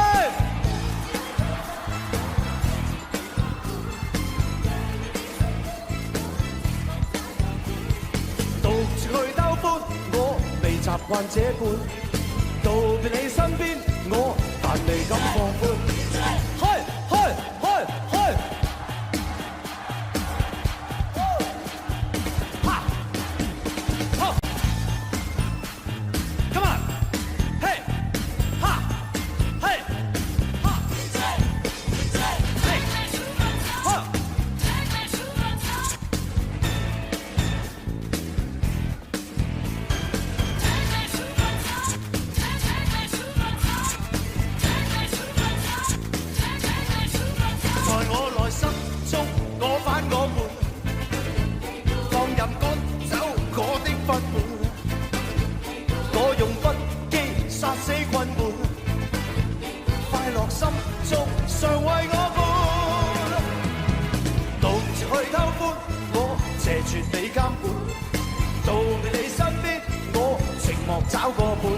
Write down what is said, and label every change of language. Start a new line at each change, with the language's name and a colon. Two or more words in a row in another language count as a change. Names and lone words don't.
Cantonese: 獨自去偷歡，我未習慣這般。道別你身邊，我但未敢放寬。開開開開！哈！好 ！
English: Come on！
Cantonese: 嘿！哈！嘿！哈！嘿！哈！在我內心中，我反我叛，放任趕走我的不滿，我用不羈殺死困悶，快樂心中常為我伴。獨自去偷歡，我謝絕你監管。道別你身邊，我寂寞找個伴。